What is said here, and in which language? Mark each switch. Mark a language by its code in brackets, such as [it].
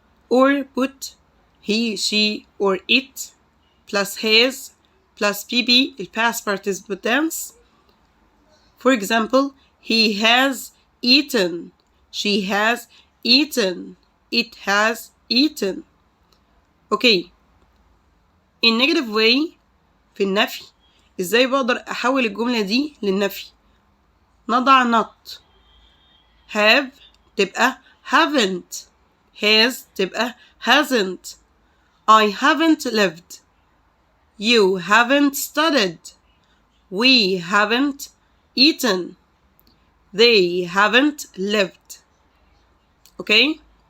[en] Or put he, she, or it plus has plus PB the past participle tense. For example, he has eaten, she has eaten, it has eaten. Okay. In negative way [ar] في النفي ازاي بقدر احول الجملة دي للنفي؟ نضع not. [en] have [ar] تبقى [en] haven't. has تبقى hasn't. I haven't lived. You haven't studied. We haven't eaten. They haven't lived. Okay?